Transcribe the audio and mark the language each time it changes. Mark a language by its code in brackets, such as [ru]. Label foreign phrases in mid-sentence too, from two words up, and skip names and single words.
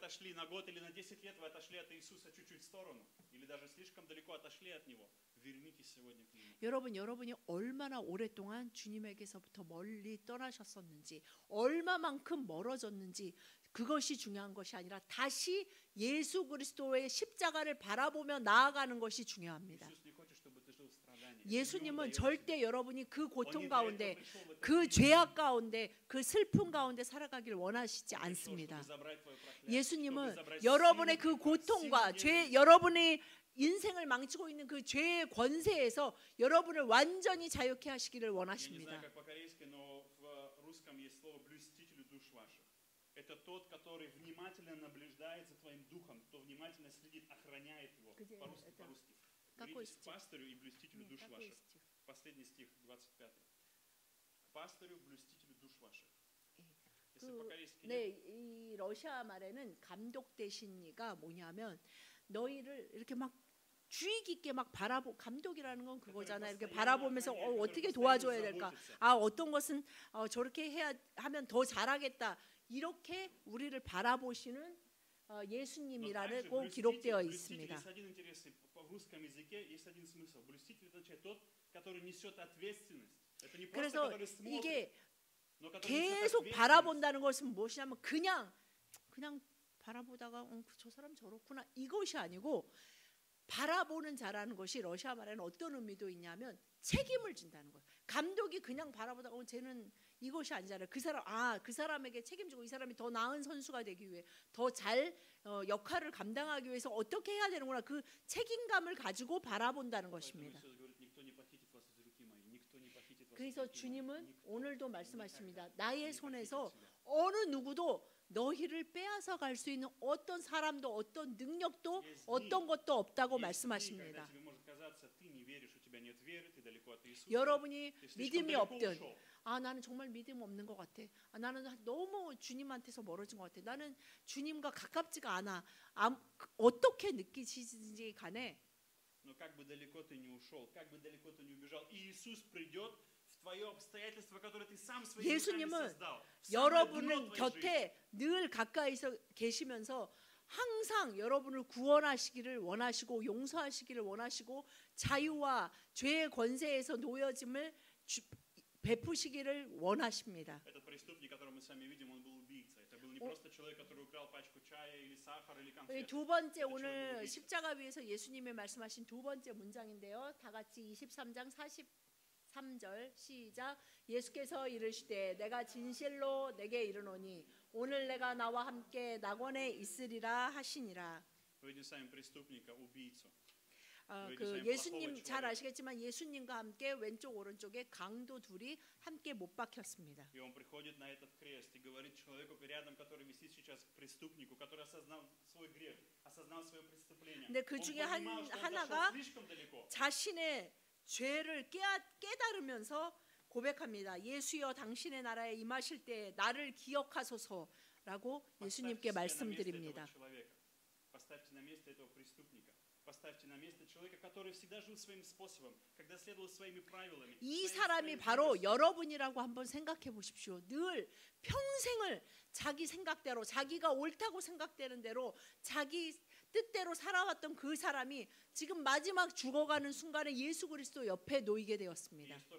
[ko] 여러분이 얼마나 오랫동안 주님에게서부터 멀리 떠나셨었는지, 얼마만큼 멀어졌는지 그것이 중요한 것이 아니라 다시 예수 그리스도의 십자가를 바라보며 나아가는 것이 중요합니다. 예수님은 절대 여러분이 그 고통 [ru] Он не для этого [ko] 가운데, [ru] пришел в этот [ko] 그 [ru] мир. [ko] 죄악 가운데, 그 슬픔 가운데 살아가길 원하시지 [ru] Он пришел, [ko] 않습니다. [ru] чтобы забрать твое проклятие, [ko] 예수님은 [ru] чтобы забрать [ko] 여러분의 [ru] силу [ko] 그 [ru] греха, [ko] 고통과 [ru] силу [ko] 죄, [ru] ненависти. [ko] 여러분의 인생을 망치고 있는 그 죄의 권세에서 여러분을 완전히 자유케 하시기를 [ru] Я не знаю, [ko] 원하십니다. [ru] как по-корейски, но в русском есть слово «блюстителю душ ваших». Это тот, который внимательно наблюдает за твоим духом, кто внимательно следит, охраняет его. Где По-русски, это? по-русски. Какой Молитесь к стих? пастырю и блюстителю душ ваших. Последний стих, 25. К пастырю, блюстителю душ ваших. Если по-корейски [ko] 네, [ru] нет, [ko] 이 러시아 말에는 감독되신이가 뭐냐면 너희를 이렇게 막 주의 깊게 막 감독이라는 건 그거잖아요. 이렇게 바라보면서 어떻게 도와줘야 될까? 아, 어떤 것은 저렇게 해야 하면 더 잘하겠다. 이렇게 우리를 바라보시는 [ru] но [ko] 예수님이라고 [ru] также [ko] 기록되어 [ru] блюститель [ko] 있습니다. [ru] есть один интересный, в русском языке есть один смысл. Блюститель означает тот, который несет ответственность. Это не просто [ko] 그래서 [ru] который смотрит, [ko] 이게 [ru] но который несет [ko] 계속 [ru] ответственность. [ko] 바라본다는 것은 무엇이냐면 그냥 바라보다가 저 사람 저렇구나 이것이 아니고 바라보는 자라는 것이 러시아 말에는 어떤 의미도 있냐면 책임을 진다는 거예요. 감독이 그냥 바라보다가 쟤는 이것이 아니잖아요. 그 사람에게 책임지고 이 사람이 더 나은 선수가 되기 위해 더 잘 역할을 감당하기 위해서 어떻게 해야 되는구나 그 책임감을 가지고 바라본다는 [ru] Поэтому [ko] 것입니다. [ru] Иисус говорит, никто не похитит вас из руки моей, никто не похитит вас из [ko] 그래서 [ru] руки моей. [ko] 주님은 [ru] Никто [ko] 오늘도 [ru] никогда [ko] 말씀하십니다. [ru] не [ko] 나의 [ru] похитит [ko] 손에서 [ru] тебя. [ko] 어느 누구도 너희를 빼앗아 갈 수 있는 어떤 사람도 어떤 능력도 어떤 것도 없다고 [ru] Есть дни, [ko] 말씀하십니다. [ru] когда тебе может казаться, ты не веришь, у тебя нет веры, ты далеко от Иисуса. [ko] 여러분이 [ru] ты слишком [ko] 믿음이 [ru] далеко [ko] 없든 [ru] ушел. [ko] 나는 정말 믿음 없는 것 같아. 나는 너무 주님한테서 멀어진 것 같아. 나는 주님과 가깝지가 않아. 어떻게 느끼시든지 간에 [ru] Но как бы далеко ты не ушел, как бы далеко ты не убежал, Иисус придет в твое обстоятельство, которое ты сам своими руками [ko] 예수님은 [ru] создал. в самое [ko] 여러분은 [ru] дно твоей жизни. [ko] 곁에 늘 가까이서 계시면서 항상 여러분을 구원하시기를 원하시고 용서하시기를 원하시고 자유와 죄의 권세에서 놓여짐을 베푸시기를 원하십니다. [ru] Этот преступник, которого мы с вами видим, он был убийца. Это был не просто человек, который украл пачку чая или сахар или конфет. [ko] 두 번째 [ru] Это человек был [ko] 오늘 [ru] убийца. [ko] 십자가 위에서 예수님이 말씀하신 두 번째 문장인데요. 다 같이 23장 43절 시작. 예수께서 이르시되 내가 진실로 내게 이르노니 오늘 내가 나와 함께 낙원에 있으리라 하시니라. [ru] Мы видим с вами преступника, убийцу. [ko] 예수님 잘 아시겠지만 예수님과 함께 왼쪽 오른쪽에 강도 둘이 함께 못 박혔습니다. [ru] И он приходит на этот крест и говорит человеку рядом, который висит сейчас, к преступнику, который осознал свой грех, осознал свое преступление. [ko] 근데 그 [ru] Он [ko] 중에 [ru] понимал, что он [ko] 하나가 [ru] зашел слишком далеко. [ko] 자신의 죄를 깨달으면서 고백합니다. 예수여 당신의 나라에 임하실 때 나를 기억하소서라고 예수님께 말씀드립니다. [ru] Поставьте на место этого преступника. Поставьте на место человека, который всегда жил своим способом, когда следовал своими правилами. [ko] 이 사람이 바로 여러분이라고 한번 생각해 보십시오. 늘 평생을 자기 생각대로 자기가 옳다고 생각되는 대로 자기 뜻대로 살아왔던 그 사람이 지금 마지막 죽어가는 순간에 예수 그리스도 옆에 놓이게 되었습니다.